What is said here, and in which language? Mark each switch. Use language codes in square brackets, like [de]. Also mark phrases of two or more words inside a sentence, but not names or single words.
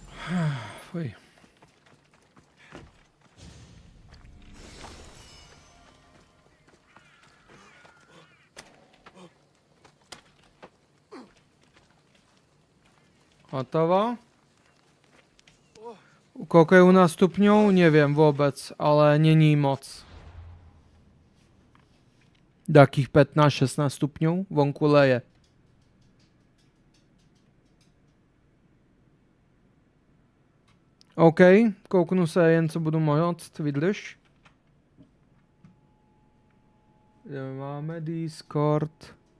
[sk] Fuj. Hotovo. Koľko je u nás stupňov? Neviem vôbec, ale [cs] není moc. [sk] Takých 15-16 stupňov vonku leje. [cs] OK, kouknu se jen co budu moct, vydrž. [sk] Kde máme Discord?